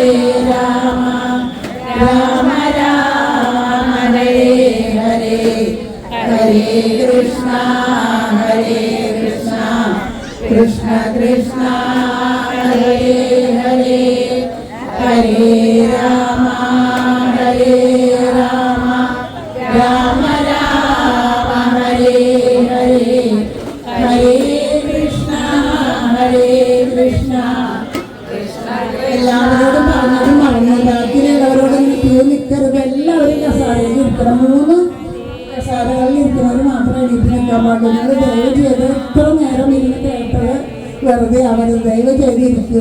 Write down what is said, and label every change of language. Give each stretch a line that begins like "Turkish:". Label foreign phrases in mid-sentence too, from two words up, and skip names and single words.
Sanskrit: രാമ രാമ രാമ ഹരേ ഹരേ ഹരേ കൃഷ്ണ ഹരേ കൃഷ്ണ കൃഷ്ണ കൃഷ്ണ ഹരേ ഹരേ ഹരേ രാമ ഹരേ രാമ രാമ രാമ ഹരേ ഹരേ ഹരേ കൃഷ്ണ ഹരേ കൃഷ്ണ.
Malayalam: എല്ലാവരോടും പറഞ്ഞതും മറന്നു, ബാക്കിയുള്ളവരോടും ക്യൂ നിൽക്കരുത്. എല്ലാവരും കസാരയിൽ ഇരിക്കണം. 3 കസാരകളിൽ ഇരിക്കുന്നവർ മാത്രമേ എണീറ്റ് നിൽക്കാൻ പാടുള്ളൂ. നിങ്ങൾ ദയവ് ചെയ്ത് ഇത്ര നേരം ഇരുന്ന് കേട്ടത് വെറുതെ അവര് ദയവ് ചെയ്ത് ഇരിക്കും.